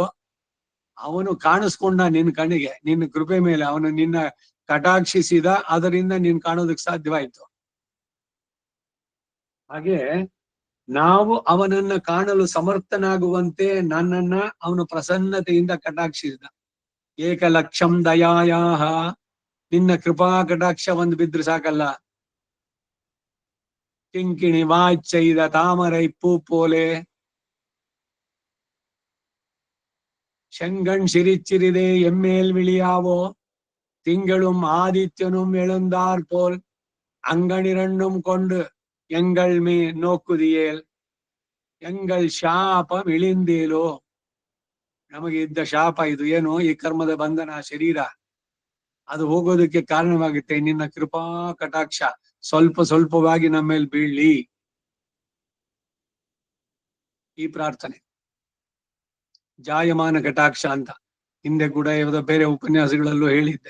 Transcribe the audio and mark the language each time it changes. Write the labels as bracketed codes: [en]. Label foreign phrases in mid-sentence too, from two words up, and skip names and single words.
[kn] ಅವನು ಕಾಣಿಸ್ಕೊಂಡ ನಿನ್ ಕಣ್ಣಿಗೆ, ನಿನ್ನ ಕೃಪೆ ಮೇಲೆ ಅವನು ನಿನ್ನ ಕಟಾಕ್ಷಿಸಿದ, ಅದರಿಂದ ನೀನ್ ಕಾಣೋದಕ್ಕೆ ಸಾಧ್ಯವಾಯ್ತು. ಹಾಗೆ ನಾವು ಅವನನ್ನ ಕಾಣಲು ಸಮರ್ಥನಾಗುವಂತೆ ನನ್ನನ್ನ ಅವನು ಪ್ರಸನ್ನತೆಯಿಂದ ಕಟಾಕ್ಷಿಸಿದ. [sa] ಏಕಲಕ್ಷಂ ದಯಾಯಾಹ, [kn] ನಿನ್ನ ಕೃಪಾ ಕಟಾಕ್ಷ ಒಂದು ಬಿದ್ರೆ ಸಾಕಲ್ಲ. [ta] கிங்கிணி வாய்ச்செய்த தாமரை பூ போலே, செங்கண் சிரிச்சிறிதே எம்மேல் விழியாவோ, திங்களும் ஆதித்யனும் எழுந்தார் போல் அங்கனிரண்டும் கொண்டு எங்கள் மீ நோக்குದಿಯೇಲ್, எங்கள் சாபம் இழிந்தேலோ. [kn] ನಮಗೆ ಇದ್ದ ಶಾಪ ಇದು ಏನು? ಈ ಕರ್ಮದ ಬಂಧನ, ಶರೀರ, ಅದು ಹೋಗೋದಕ್ಕೆ ಕಾರಣವಾಗುತ್ತೆ. ನಿನ್ನ ಕೃಪಾ ಕಟಾಕ್ಷ ಸ್ವಲ್ಪ ಸ್ವಲ್ಪವಾಗಿ ನಮ್ಮ ಮೇಲೆ ಬೀಳ್ಲಿ. ಈ ಪ್ರಾರ್ಥನೆ ಜಾಯಮಾನ ಕಟಾಕ್ಷ ಅಂತ ಹಿಂದೆ ಕೂಡ ಯಾವುದೋ ಬೇರೆ ಉಪನ್ಯಾಸಗಳಲ್ಲೂ ಹೇಳಿದ್ದೆ.